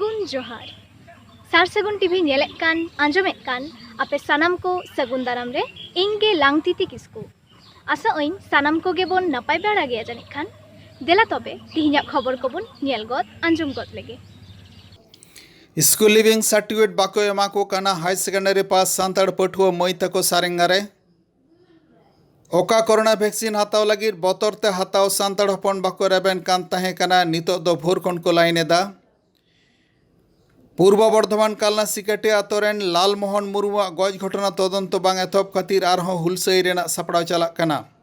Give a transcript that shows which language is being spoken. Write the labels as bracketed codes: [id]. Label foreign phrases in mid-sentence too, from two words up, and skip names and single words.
[sat] जोहार सार सगुन टीवी नेलेत कान आंजमेत कान आपे सानाम को सगुन दाराम रे इंगे लांगतिति किस्कु आशा ओइन सानाम को गेबोन नपाय बेड़ा गया जानिक खान देला तबे तिहिन्या खबर कोबोन नेल गद आंजम गद लेगे। [en] school leaving certificate [sat] बाको एमा को काना [en] high secondary pass [sat] सान्ताड़ पठुआ मई तको सारेंगारे ओका [en] corona vaccine [sat] हाताव लगी बतरते हाताव सान्ताड़ हपन बाको रेबेन कान ताहें काना नितो दो भोर खन को लाइनेदा पूर्व बर्धमान कालना सिकाटे आतोरेन लालमोहन मुर्मुआ गज घटना तदंत बांग एथब खातिर आरहों हुलसई रेना सापड़ाव चलाक काना।